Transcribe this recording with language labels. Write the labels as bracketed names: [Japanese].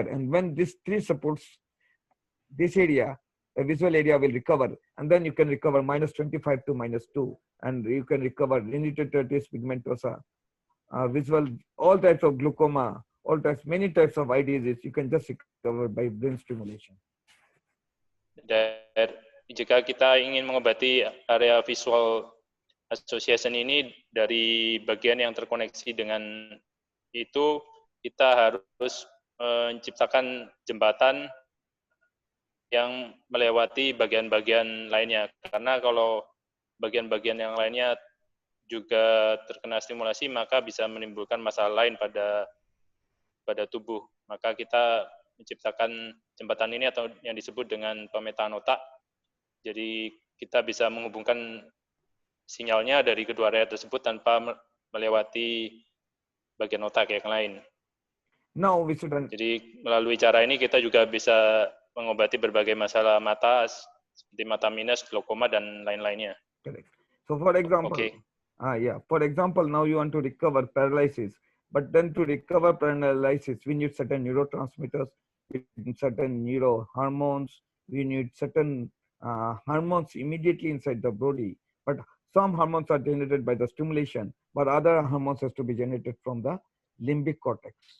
[English] And when this tree supports this area, the visual area will recover, and then you can recover -25 to -2, and you can recover retinitis pigmentosa, visual, all types of glaucoma, all types, many types of eye disease. You can just recover by brain stimulation. [Indonesian] Dan jika kita ingin mengobati area visual association ini dari bagian yang terkoneksi dengan itu, kita harus menciptakan jembatan yang melewati bagian-bagian lainnya. Karena kalau bagian-bagian yang lainnya juga terkena stimulasi, maka bisa menimbulkan masalah lain pada tubuh. Maka kita menciptakan jembatan ini atau yang disebut dengan pemetaan otak. Jadi kita bisa menghubungkan sinyalnya dari kedua area tersebut tanpa melewati bagian otak yang lain. [English] Now we should... [Indonesian] Jadi melalui cara ini kita juga bisa mengobati berbagai masalah mata seperti mata minus, glaukoma, dan lain-lainnya. [English] Correct. So for example, for example, now you want to recover paralysis, but then to recover paralysis, we need certain neurotransmitters, we need certain neurohormones, we need certain hormones immediately inside the body. But some hormones are generated by the stimulation, but other hormones has to be generated from the limbic cortex.